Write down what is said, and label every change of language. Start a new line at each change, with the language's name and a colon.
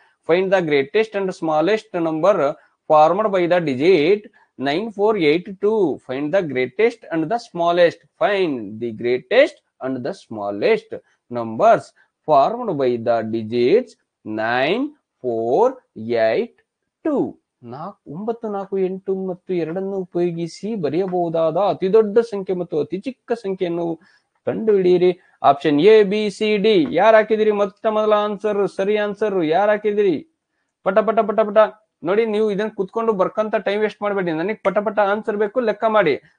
English: Find the greatest and smallest number formed by the digit 9482. Find the greatest and the smallest. Find the greatest and the smallest numbers formed by the digits 9482.
Kannada: 9, 4, 8 ಮತ್ತು 2 ಉಪಯೋಗಿಸಿ ಬರೆಯಬಹುದಾದ ಅತಿ ದೊಡ್ಡ ಸಂಖ್ಯೆ ಮತ್ತು ಅತಿ ಚಿಕ್ಕ ಸಂಖ್ಯೆಯನ್ನು ಕಂಡುಹಿಡಿಯಿರಿ. Option A, B, C, D. ಯಾರು ಹಾಕಿದಿರಿ ಮೊದಲ ಆನ್ಸರ್? ಸರಿ ಆನ್ಸರ್ ಯಾರು ಹಾಕಿದಿರಿ? ಪಟ ಪಟ ಪಟ ಪಟ ನೋಡಿ. ನೀವು ಇದನ್ನ ಕುತ್ಕೊಂಡು ಬರ್ಕಂತ ಟೈಮ್ ವೇಸ್ಟ್ ಮಾಡಬೇಡಿ. ನನಗೆ ಪಟ ಪಟ ಆನ್ಸರ್ ಬೇಕು, ಲೆಕ್ಕ ಮಾಡಿ.